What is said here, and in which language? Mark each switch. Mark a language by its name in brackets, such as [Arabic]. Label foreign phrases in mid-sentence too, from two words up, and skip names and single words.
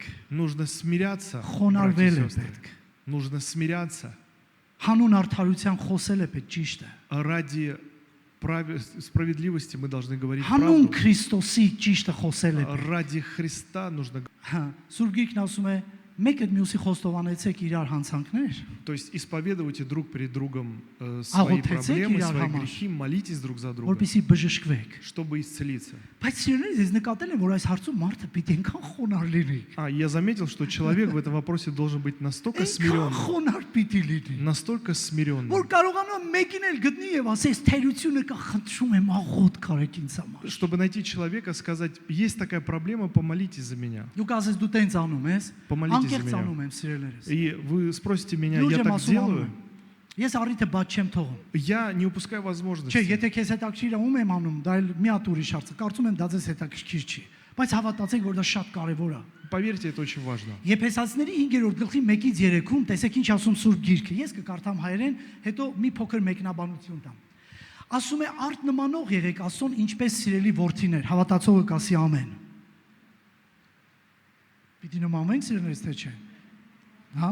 [Russian] Нужно смиряться, братья и [Armenian] Խոնարհվել է [Russian] сестры. [Armenian] պետք։ [Russian] Нужно смиряться [Armenian] Հանուն արդարության խոսել է պետք ճիշտ է։ [Russian] ради справедливости. Мы должны говорить [Armenian] Հանուն [Russian] правду. [Armenian] Քրիստոսի ճիշտը խոսել է պետք։ [Russian] Ради Христа нужно. [Armenian] Հա, Սուրբ Գիրքն ասում է, մեկը մյուսի խոստովանեցեք իրար հանցանքներ, [Russian] То есть исповедуйте друг перед другом [Armenian] Աղոթեցեք [Russian] свои проблемы, [Armenian] իրար [Russian] свои [Armenian] համար, [Russian] грехи, молитесь друг за друга, [Armenian] որպեսզի բժշկվեք։ [Russian] чтобы исцелиться. [Armenian] Բայց սիրելիներ, ես նկատել եմ, որ այս հարցում մարդը պիտի այնքան խոնարհ լինի։ [Russian] Я заметил, что человек в этом вопросе должен быть настолько [Armenian] Այնքան [Russian] смирен, [Armenian] խոնարհ պիտի լինի, [Russian] настолько смирен, [Armenian] որ կարողանա մեկին էլ գտնի եւ ասես թերությունը կա, խնդրում եմ աղոթ կարեք ինձ համար։ [Russian] чтобы найти человека, сказать, есть такая проблема, помолитесь за меня. [Armenian] Դուք ասես դու տենց անում ես, [Russian] Помолитесь за [Armenian] անկեղծ [Russian] меня. [Armenian] անում եմ սիրելերս։ [Russian] И вы спросите меня, [Armenian] Լուրջ [Russian] я [Armenian] եմ [Russian] так [Armenian] ասում անում [Russian] делаю? [Armenian] եմ։ Ես առիթը բաց չեմ թողում։ [Russian] Я не упускаю [Armenian] Չէ, [Russian] возможности. [Armenian] եթե քեզ հետաքրքիր է ում եմ անում, դա էլ մի հատ ուրիշ հարց է։ Կարծում եմ դա ձեզ հետաքրքիր չի, բայց հավատացեք, որ դա շատ կարևոր է։ [Russian] Поверьте, это очень важно. [Armenian] Եփեսացիների 5-րդ գլխի 1-ից 3-ում տեսեք ինչ ասում Սուրբ Գիրքը։ Ես կկարդամ հայերեն, հետո մի փոքր մեկնաբանություն տամ։ Ասում է արդ նմանող եղեք Աստծուն ինչպես սիրելի որդիներ, հավատացողը կասի ամեն։ Պիտի նմանենք սիրելիներս թե չէ։ Հա?